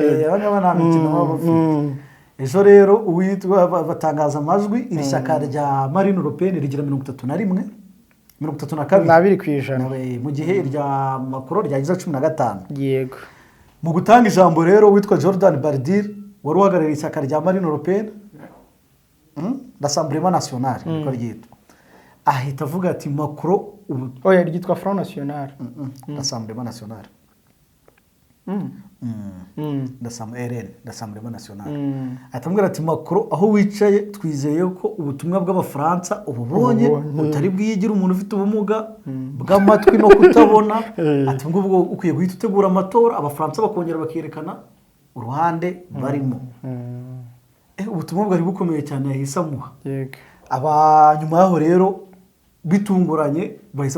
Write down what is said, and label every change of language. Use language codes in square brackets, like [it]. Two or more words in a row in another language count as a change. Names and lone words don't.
[rw] abangaba nta mikino baba bafite ejo rero uwitwa batangaza amajwi iri shyaka rya Marine Le Pen rigira 31 32% mu gihe irya Macron ryagize 15 yego mu gutanga ijambo rero witwa Jordan Bardella wari uhagarariye ishyaka rya Marine Le Pen l'Assemblée nationale niko ryitwa ahita avuga ati Macron oya ryitwa Front National l'Assemblée nationale l'Assemblée nationale atamubwira ati Macron aho wicaye twizeye ko ubutumwa bw'abafaransa ububonye utari bwigira umuntu ufite ubumuga bw'amatwi no kutabona ati ngubwo ukwiye guhita utegura amatora abafaransa bakongera bakerekana uruhande barimo ubutumwa bwari bukomeye cyane yahise amuha abanyuma yaho rero bitunguranye bahise